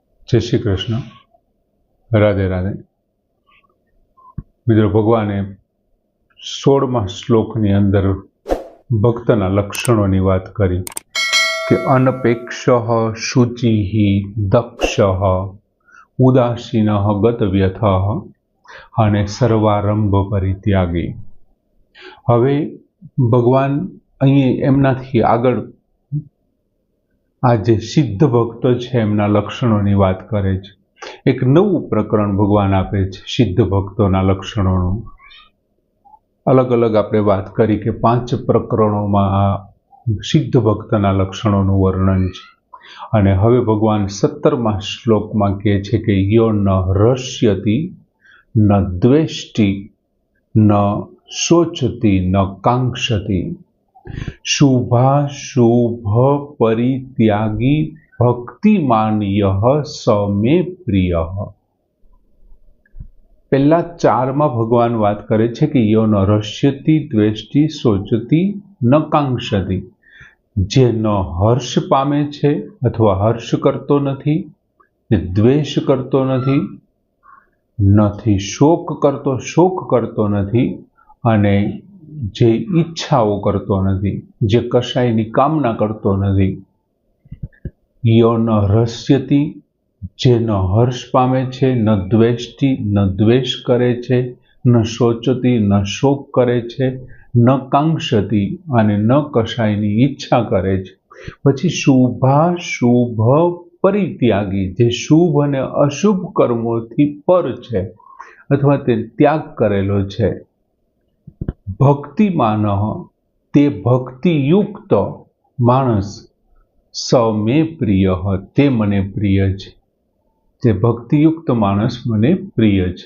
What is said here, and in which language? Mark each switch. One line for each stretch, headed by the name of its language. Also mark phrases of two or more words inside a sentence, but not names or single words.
Gujarati: જય શ્રી કૃષ્ણ, રાધે રાધે। મિત્રો, ભગવાને 16મા શ્લોકની અંદર ભક્તના લક્ષણોની વાત કરી કે
Sanskrit: अनपेक्षः शुचिः दक्षः उदासीनः गतव्यथः
Gujarati: અને
Sanskrit: सर्वारम्भ परित्यागी।
Gujarati: હવે ભગવાન અહીં એમનાથી આગળ આ જે સિદ્ધ ભક્તો છે એમના લક્ષણોની વાત કરે છે। એક નવું પ્રકરણ ભગવાન આપે છે સિદ્ધ ભક્તોના લક્ષણોનું। અલગ અલગ આપણે વાત કરી કે 5 પ્રકરણોમાં આ સિદ્ધ ભક્તના લક્ષણોનું વર્ણન છે અને હવે ભગવાન 17મા શ્લોકમાં કહે છે કે
Sanskrit: यो न हृष्यति न द्वेष्टि न शोचति न कांक्षति शुभाशुभ परित्यागी भक्तिमान यह स मे प्रियः।
Gujarati: પહેલા 4 માં ભગવાન વાત કરે છે કે
Sanskrit: यो न हृष्यति द्वेष्टि शोचति न कांक्षति,
Gujarati: જે ન હર્ષ પામે છે અથવા હર્ષ કરતો નથી, જે દ્વેષ કરતો નથી, શોક કરતો નથી અને જે ઈચ્છાઓ કરતો નથી, જે કશાયની કામના કરતો નથી।
Sanskrit: यो न हृष्यति,
Gujarati: જે ન હર્ષ પામે છે,
Sanskrit: न द्वेष्टि,
Gujarati: ન દ્વેષ કરે છે,
Sanskrit: न शोचति,
Gujarati: ન શોક કરે છે,
Sanskrit: न काङ्क्षति
Gujarati: અને ન કશાયની ઈચ્છા કરે છે। પછી
Sanskrit: शुभाशुभ परित्यागी,
Gujarati: જે શુભ અને અશુભ કર્મોથી પર છે અથવા તે ત્યાગ કરેલો છે। ભક્તિમાન, તે ભક્તિયુક્ત માણસ,
Sanskrit: स मे प्रिय,
Gujarati: તે મને પ્રિય છે। તે ભક્તિયુક્ત માણસ મને પ્રિય છે।